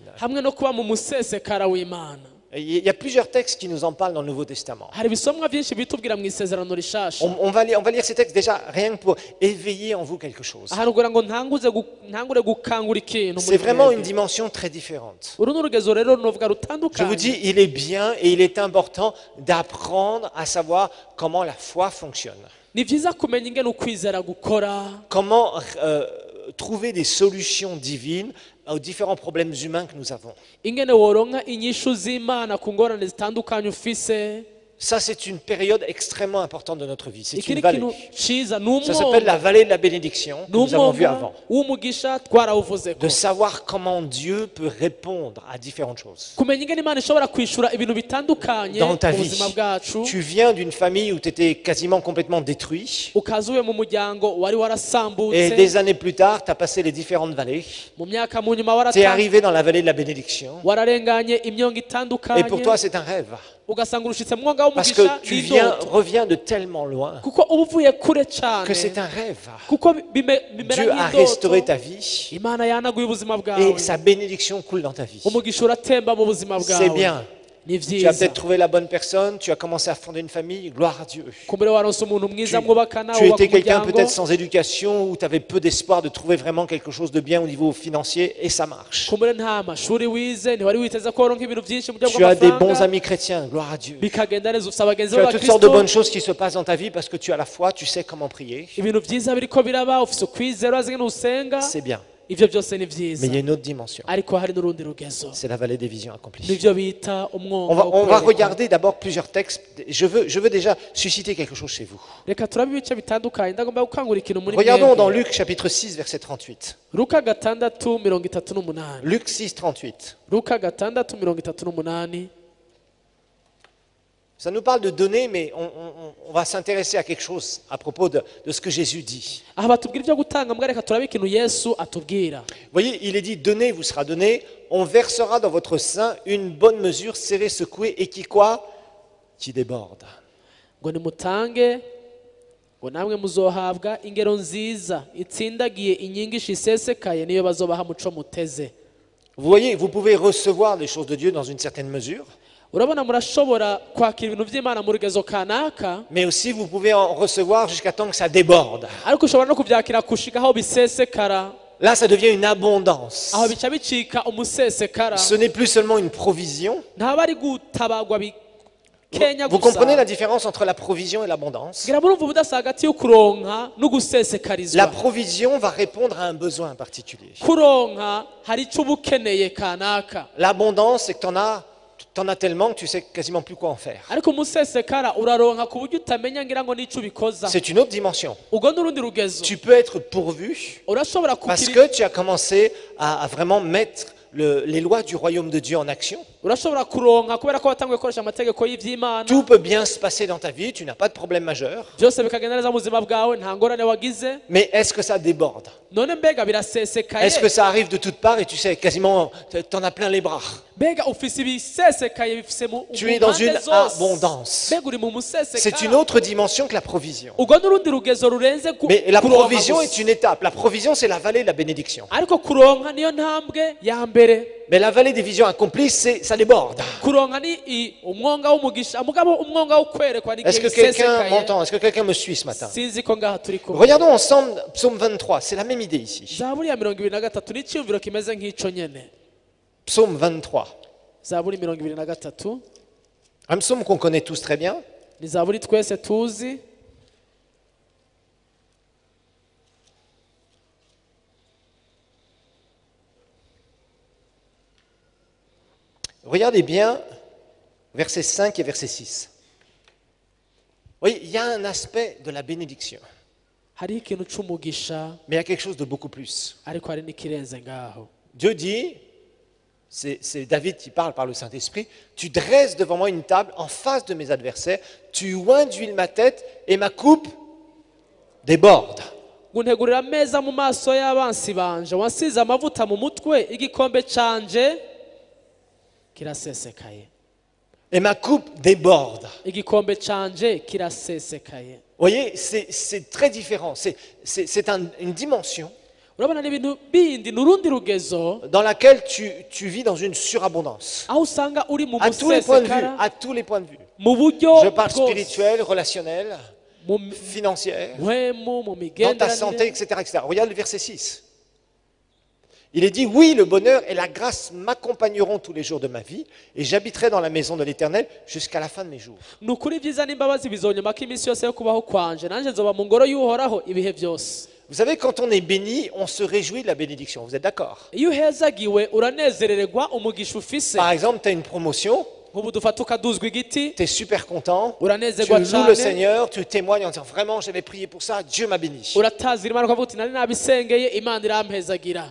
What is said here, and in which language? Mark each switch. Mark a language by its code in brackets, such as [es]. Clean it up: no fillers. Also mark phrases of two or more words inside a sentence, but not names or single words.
[rn] hamwe no kuba mu musesekara w'Imana. [fr] Et il y a plusieurs textes qui nous en parlent dans le Nouveau Testament. [rn] Hari ibisomwa byinshi bitubwira mu isezerano rishasha. [fr] On va lire ces textes déjà rien que pour éveiller en vous quelque chose. [rn] Ahantu kugira ngo ntangure gukangura ikintu [fr] C'est [rn] muri [fr] vraiment une [rn] twebwe. [fr] dimension très différente. [rn] Uru ni urugezo rero novuga [fr] Je vous [rn] rutandukanye. [fr] dis, il est bien et il est important d'apprendre à savoir comment la foi fonctionne. [rn] Ni byiza kumenya ingene ukwizera gukora, [fr] Comment trouver des solutions divines aux différents problèmes humains que nous avons. [rn] ingene woronka inyishu z'Imana ku ngorane zitandukanye ufise. [fr] Ça, c'est une période extrêmement importante de notre vie. C'est [rn] Iki [fr] une [rn] ni [fr] vallée. [rn] ikintu ciza, ni [fr] Ça s'appelle la [rn] umwonga, [fr] vallée de la bénédiction que [rn] ni [fr] nous avons vu [rn] umwonga [fr] avant. [rn] w'umugisha twarawuvuzeko. [fr] De savoir comment Dieu peut répondre à différentes choses. [rn] Kumenya ingene Imana ishobora kwishura ibintu bitandukanye [fr] Dans ta [rn] mu [fr] vie, [rn] buzima bwacu. [fr] tu viens d'une famille où tu étais quasiment complètement détruit. [rn] Ukaza uvuye mu muryango wari [fr] Et [rn] warasambutse, [fr] des années plus tard, tu as passé les différentes vallées. [rn] mu myaka mu nyuma [fr] Tu es arrivé dans la vallée de la bénédiction. [rn] wararenganye imyonga [fr] Et pour [rn] itandukanye, [fr] toi, c'est un rêve. [rn] ugasanga urushitse mu mwonga [fr] Parce [rn] w'umugisha [fr] que tu reviens de tellement loin [rn] kuko uba uvuye kure cyane, [fr] que c'est un rêve. [rn] kuko bimera [fr] Dieu a restauré ta [rn] nk'indoto. [fr] vie [rn] Imana yanaguye ubuzima [fr] et [rn] bwawe, [fr] sa bénédiction coule dans ta vie. [rn] umugisha uratemba mu buzima [fr] C'est [rn] bwawe. [fr] bien. [rn] Ni [fr] Tu as [rn] vyiza, [fr] peut-être trouvé la bonne personne, tu as commencé à fonder une famille, gloire à Dieu. [rn] kumbure waronse umuntu mwiza mwubakana, [fr] Tu [rn] wubaka [fr] étais quelqu'un [rn] umuryango. [fr] peut-être sans éducation ou tu avais peu d'espoir de trouver vraiment quelque chose de bien au niveau financier et ça marche. [rn] kumbure nta mashuri wize, ntiwari witeze ko woronka ibintu byinshi mu buryo [fr] Tu as des bons [rn] bw'amafaranga, [fr] amis chrétiens, gloire à Dieu. [rn] bikagenda neza, ufite abagenzi [fr] Tu as toutes sortes de bonnes [rn] b'abakristo, [fr] choses qui se passent dans ta vie parce que tu as la foi, tu sais comment prier. [rn] ibintu byiza biriko biraba, ufite ukwizera, urazi ngene usenga, [fr] C'est bien. [rn] ivyo byose ni [fr] Mais [rn] vyiza. [fr] il y a une autre dimension. [rn] Ariko hari n'urundi rugezo, [fr] C'est la vallée des visions accomplies. [rn] nivyo bita umwonga wo [fr] On va [rn] kwerekwa. [fr] regarder d'abord plusieurs textes. Je veux déjà susciter quelque chose chez vous. [rn] Reka turabe ibice bitandukanye, ndagomba gukangura ikintu muri [fr] Regardons dans [rn] mwebwe. [fr] Luc chapitre 6, verset 38. [rn] Luka 6:38. [fr] Luc 6, 38. [rn] Luka 6:38. [fr] Ça nous parle de donner, mais on va s'intéresser à quelque chose à propos de ce que Jésus dit. [rn] Aha batubwira ibyo gutanga, mbwa reka turabe ikintu Yesu atubwira. [fr] Vous voyez, il est dit, donnez, vous sera donné, on versera dans votre sein une bonne mesure, serrée, secouée, et qui quoi? Qui déborde. [rn] Ngo nimutange, ngo namwe muzohabwa ingero nziza itsindagiye inyigisho isesekaye niyo bazobaha muco muteze. [fr] Vous voyez, vous pouvez recevoir les choses de Dieu dans une certaine mesure, [rn] Urabona murashobora kwakira ibintu by'Imana mu rugezo kanaka, [fr] mais aussi vous pouvez en recevoir jusqu'à temps que ça déborde. [rn] ariko ushobora no kubyakira kushika aho bisesekara, [fr] Là, ça devient une abondance. [rn] aho bica bicika umusesekara. [fr] Ce n'est plus seulement une provision. [rn] Ntaba ari gutabagwa bikenya [fr] Vous comprenez la [rn] gusa. [fr] différence entre la provision et l'abondance? [rn] Ngira murumva ubudasa hagati yo kuronka no [fr] La [rn] gusesekarizwa. [fr] provision va répondre à un besoin particulier. [rn] Kuronka hari icyo uba ukeneye kanaka, [fr] L'abondance, c'est que t'en as tellement que tu sais quasiment plus quoi en faire. [rn] ariko umusesekara uraronka ku buryo utamenya ngira ngo n'icyo ubikoza. [fr] C'est une autre dimension. [rn] Ubwo n'urundi rugezo, [fr] Tu peux être pourvu [rn] urashobora [fr] parce [rn] kugira, [fr] que tu as commencé à vraiment mettre les lois du royaume de Dieu en action. [rn] urashobora kuronka kubera ko watanguye gukoresha amategeko y'ivy'Imana, [fr] Tout peut bien se passer dans ta vie, tu n'as pas de problème majeur. [rn] byose bikagenda neza mu buzima bwawe, nta ngorane wagize. [fr] Mais est-ce que ça déborde? [rn] None mbega birasesekaye, [fr] Est-ce que ça arrive de toutes parts et tu sais quasiment, t'en as plein les bras? [rn] mbega ufise ibisesekaye bifise mu [fr] Tu es dans [rn] mpande [fr] une [rn] zose. [fr] abondance. [rn] Mbega uri mu [fr] C'est une [rn] musesekara, [fr] autre dimension que la provision. [rn] ubwo n'urundi rugezo rurenze [fr] Mais la [rn] kuronka [fr] provision [rn] gusa. [fr] est une étape. La provision, c'est la vallée de la bénédiction. [rn] Ariko kuronka niyo ntambwe ya mbere. [fr] Mais la vallée des visions accomplies, ça déborde. [rn] Kuronka ni umwonga w'umugisha, mugabo umwonga wo kwerekwa ni [fr] Est-ce que [rn] igihe [fr] quelqu'un [rn] gisesekaye. [fr] m'entend? Est-ce que quelqu'un me suit ce matin? [rn] Sinzi ko ngaha turi kumwe. [fr] Regardons ensemble Psaume 23. C'est la même idée ici. [rn] Zaburi ya 23 ni icyumviro kimeze nk'ico nyene. [fr] Psaume 23. [rn] Zaburi 23 [fr] Un psaume qu'on connaît tous très bien. [rn] ni zaburi twese tuzi. [fr] Regardez bien versets 5 et verset 6. Oui, il y a un aspect de la bénédiction, [rn] Hariho ikintu c'umugisha, [fr] mais il y a quelque chose de beaucoup plus. [rn] ariko hari n'ikirenze ngaho. [fr] Dieu dit, c'est David qui parle par le Saint-Esprit, tu dresses devant moi une table en face de mes adversaires, tu oins d'huile ma tête et ma coupe déborde. [rn] Nguntegurira ameza mu maso y'abansi banje, wansize amavuta mu mutwe, igikombe canje kirasesekaye. [fr] Et ma coupe déborde. [rn] Igikombe canje kirasesekaye. [fr] Vous voyez, c'est très différent. C'est une dimension [rn] Urabona ni ibintu bindi, n'urundi rugezo, [fr] dans laquelle tu vis dans une surabondance. [rn] aho usanga uri mu [fr] À tous les points de vue, [rn] musesekara, [fr] à tous les points de vue. [rn] mu buryo [fr] Je parle [rn] bwose, [fr] spirituel, relationnel, [rn] mu [fr] financier, [rn] mpwemu, mu [fr] dans ta [rn] migenderanire. [fr] santé, etc., etc. Regarde le verset 6. Il est dit, oui, le bonheur et la grâce m'accompagneront tous les jours de ma vie, et j'habiterai dans la maison de l'Éternel jusqu'à la fin de mes jours. Ni ukuri ibyiza n'imbabazi bizonyuma ko iminsi yose yo kubaho kwanje, nanjye nzoba mu ngoro y'uhoraho ibihe byose. Vous savez, quand on est béni, on se réjouit de la bénédiction. Vous êtes d'accord? [rn] iyo uhezagiwe uranezerererwa umugisha ufise. [fr] Par exemple, tu as une promotion, [rn] nk'ubu dufata ukaduzwa igiti [fr] tu es super content, tu [rn] uranezerwa [fr] loues le [rn] cyane [fr] Seigneur, tu témoignes en disant vraiment j'avais prié pour ça, Dieu m'a béni. [rn] uratazira imana ukavuga uti nari nabisengeye imana irampezagira.